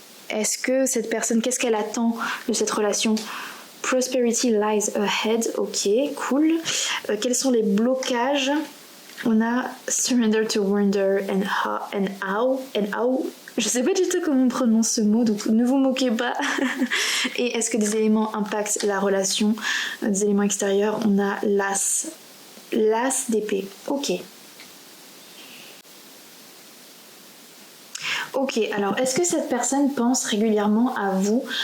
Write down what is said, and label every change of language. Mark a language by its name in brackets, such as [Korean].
[French] Est-ce que cette personne, qu'est-ce qu'elle attend de cette relation? [English] Prosperity lies ahead, ok, cool. [French] Quels sont les blocages? On a [English] surrender to wonder and how. [French] Je sais pas du tout comment on prononce ce mot, donc ne vous moquez pas. Et est-ce que des éléments impactent la relation? Des éléments extérieurs, on a l'as d'épée, ok. Ok, alors est-ce que cette personne pense régulièrement à vous?